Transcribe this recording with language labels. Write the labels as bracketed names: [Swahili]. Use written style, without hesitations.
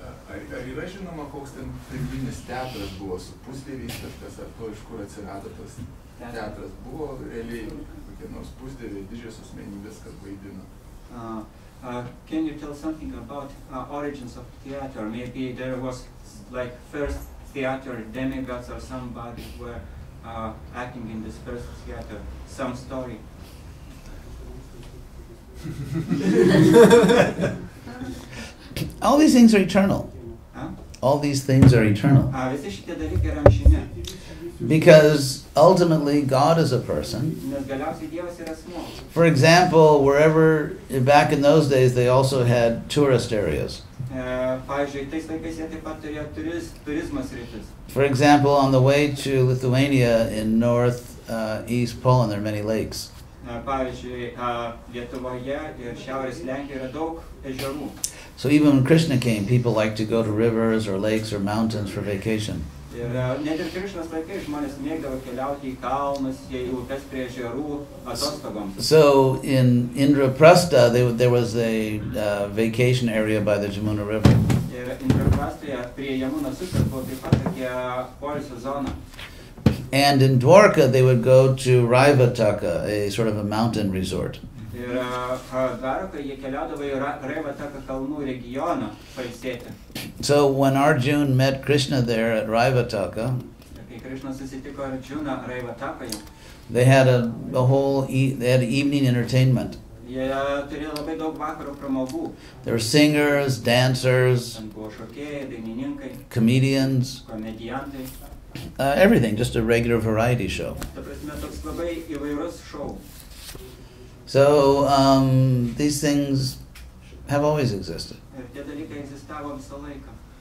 [Lithuanian] Ar yra žinoma, koks ten pirminis teatras buvo su pusdieviais, kažkas, ar to iš kur atsirado tas teatras? Buvo realiai kokie nors pusdieviai, didžios asmenybės, kas vaidino? [English] Can you tell something about origins of theater? Maybe there was like first theater demigods or somebody were acting in this first theater some story. All these things are eternal. Huh? All these things are eternal. [Lithuanian] Visi šitie dalykai yra amžini. [English] Because ultimately God is a person. [Lithuanian] Nes galiausiai Dievas yra asmuo. [English] For example, wherever back in those days they also had tourist areas. [Lithuanian] Pavyzdžiui, tais laikais jie taip pat turėjo turizmo sritis. [English] For example, on the way to Lithuania in northeast Poland, there are many lakes. [Lithuanian] Pavyzdžiui, Lietuvoje ir Šiaurės Lenkijoje yra daug ežerų. [English] So even when Krishna came, people liked to go to rivers or lakes or mountains for vacation. [Lithuanian] Ir net ir Krišnos laikais žmonės mėgdavo keliauti į kalnus, į upes prie ežerų atostogoms. [English] So in Indraprastha, there was a vacation area by the Jamuna River. [Lithuanian] Ir Indraprastoje prie Jamunos upės buvo taip pat tokia poilsio zona. [English] And in Dwarka, they would go to Raivataka, a sort of a mountain resort. [Lithuanian] Ir Dvarokai jie keliaudavo į Raivataka kalnų regioną pailsėti. [English] So when Arjuna met Krishna there at Raivataka, [Lithuanian] Kai Krishna susitiko Arjuna Raivatakoje, [English] they had they had evening entertainment. [Lithuanian] jie turėjo labai daug vakaro pramogų. [English] There were singers, dancers, [Lithuanian] Ten buvo šokėjai, dainininkai, [English] comedians, [Lithuanian] komediantai. [English] everything, just a regular variety show. [Lithuanian] Ta prasme, toks labai įvairus šou. [English] So these things have always existed. [Lithuanian] Ir tie dalykai egzistavo visą laiką.